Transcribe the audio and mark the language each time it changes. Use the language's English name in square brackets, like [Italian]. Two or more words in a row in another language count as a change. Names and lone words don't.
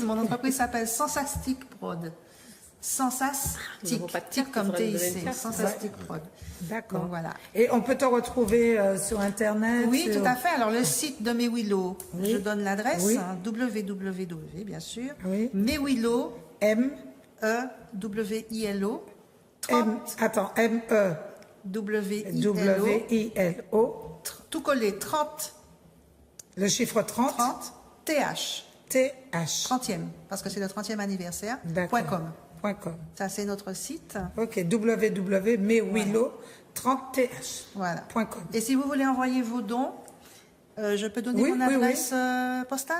[French] Mon entreprise s'appelle Sensastic Prod. Sensastic, comme TIC, Sensastic Prod. D'accord. Voilà. Et on peut te retrouver sur Internet? Oui, tout à fait. Alors, le site de Mewilo, je donne l'adresse, www, bien sûr. Oui. Mewilo, M-E-W-I-L-O, 30. Attends, M-E. W-I-L-O. Tout collé, 30. Le chiffre 30. 30, TH. TH. 30e, parce que c'est le 30e anniversaire. .com. Ça, c'est notre site. Ok, www.mewilo30th. Voilà. .com. Et si vous voulez envoyer vos dons, je peux donner mon adresse postale?